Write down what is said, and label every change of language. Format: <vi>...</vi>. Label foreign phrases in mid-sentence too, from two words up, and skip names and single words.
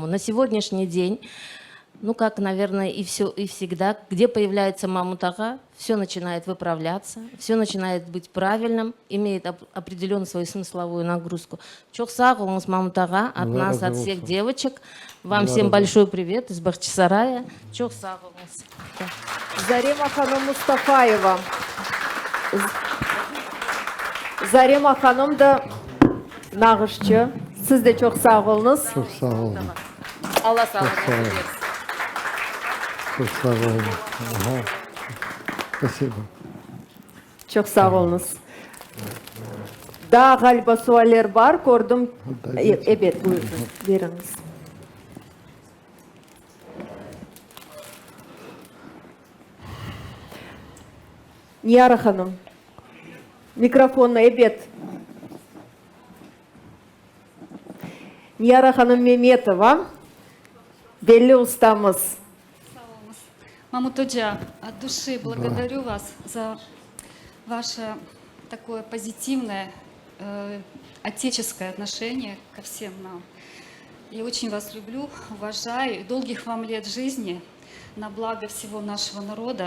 <ru>На сегодняшний день, ну как, наверное, и всегда, где появляется Мамут Ага, все начинает выправляться, все начинает быть правильным, имеет определенную свою смысловую нагрузку.</ru> <crh>Чох сағылыңыз</crh> <ru>Мамут Ага, от нас, от всех девочек. Вам всем большой привет из Бахчисарая.</ru> <crh>Чох сағылыңыз. Зарема Ханым Мустафаева. Зарема Ханым да нағышчы. Siz de çok sağ olunuz. Çok sağ olun. Allah sağlık versin. Çok sağ olun.</crh> <ru>Ага. Спасибо.</ru> <crh>Çok sağ olunuz. Daha galiba sualler var. Gördüm. Evet, buyurun. Veriniz. Niyara Hanım. Mikrofonla evet. Niyara Hanım Меметова. Belli ustamız.</crh> <ru>Мамут Оджа, от души благодарю вас за ваше такое позитивное, отеческое отношение ко всем нам. Я очень вас люблю, уважаю. Долгих вам лет жизни на благо всего нашего народа.</ru>